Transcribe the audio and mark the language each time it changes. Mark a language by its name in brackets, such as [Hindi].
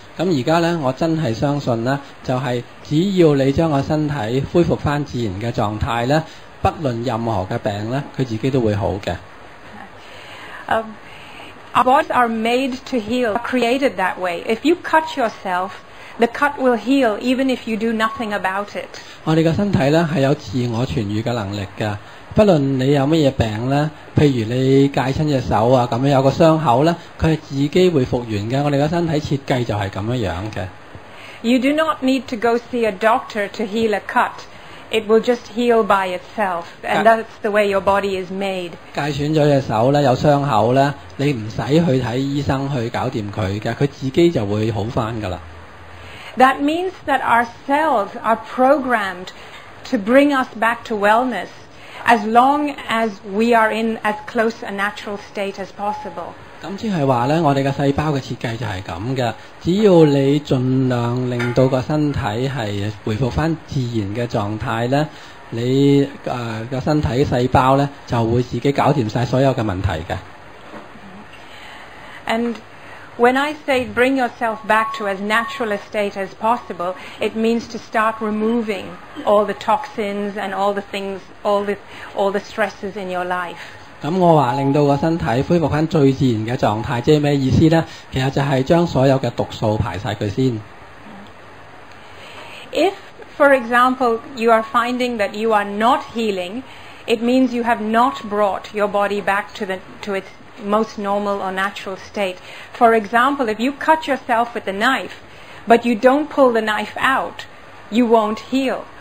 [Cantonese] 咁而家咧，我真係相信咧，就係只要你將個身體恢復翻自然嘅狀態咧，不論任何嘅病咧，佢自己都會好嘅。 [English] Our bodies are made to heal, created that way. If you cut yourself, the cut will heal even if you do nothing about it. [Cantonese] 我哋嘅身體咧係有自我痊愈嘅能力㗎。不論你有乜嘢病咧，譬如你戒親隻手啊，咁樣有個傷口咧，佢係自己會復原嘅。我哋嘅身體設計就係咁樣嘅。 [English] You do not need to go see a doctor to heal a cut. It will just heal by itself, and that's the way your body is made. [Cantonese] 戒損咗隻手咧，有傷口咧，你唔使去睇醫生去搞掂佢嘅，佢自己就會好返㗎啦。 [English] That means that our cells are programmed to bring us back to wellness as long as we are in as close a natural state as possible. [Cantonese] 咁即係話咧，我哋嘅細胞嘅設計就係咁嘅。只要你盡量令到個身體係回復翻自然嘅狀態咧，你個身體細胞咧就會自己搞掂晒所有嘅問題嘅。 [English] And when I say bring yourself back to as natural a state as possible, it means to start removing all the toxins and all the things, all the stresses in your life. [Cantonese] 咁我話令到個身體恢復翻最自然嘅狀態，即係咩意思呢？其實就係將所有嘅毒素排晒佢先。 [English] If, for example, you are finding that you are not healing, it means you have not brought your body back to its most normal or natural state. For example, if you cut yourself with a knife, but you don't pull the knife out, you won't heal.